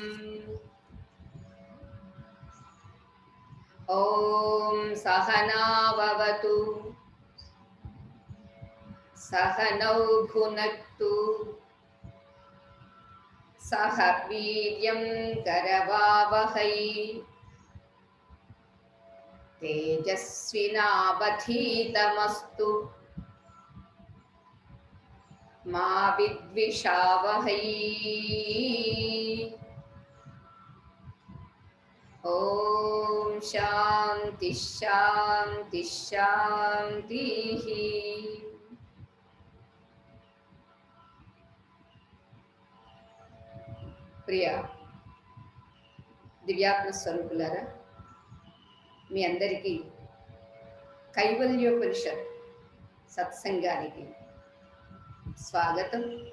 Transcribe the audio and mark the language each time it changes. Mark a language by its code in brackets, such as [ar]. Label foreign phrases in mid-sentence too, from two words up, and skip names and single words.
[sa] ॐ सहनाववतु सहनौ भुनक्तु सह वीर्यं करवावहै तेजस्विनावधीतमस्तु मा विद्विषावहै। ॐ शान्ति शान्ति शान्तिः। [te] ప్రియ దివ్యాత్మ స్వరూపులారా, మీ అందరికీ కైవల్యోపనిషత్ సత్సంగానికి స్వాగతం.